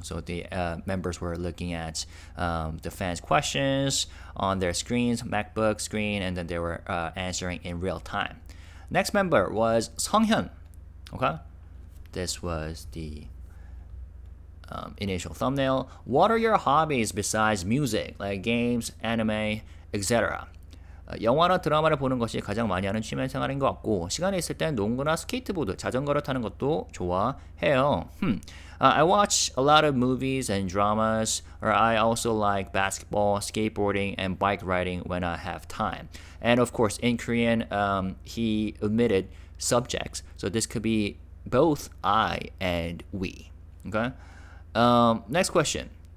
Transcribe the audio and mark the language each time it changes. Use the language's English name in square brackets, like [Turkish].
[English] So the members were looking at the fans' questions on their screens, MacBook screen, and then they were answering in real time. Next member was 성현. Okay, this was the initial thumbnail. What are your hobbies besides music, like games, anime, etc.? [Korean] 영화나 드라마를 보는 것이 가장 많이 하는 취미 생활인 것 같고 시간이 있을 땐 농구나 스케이트보드, 자전거를 타는 것도 좋아해요. [English] I watch a lot of movies and dramas, or I also like basketball, skateboarding, and bike riding when I have time. And of course, in Korean, he omitted subjects, so this could be both I and we. Okay. Next question.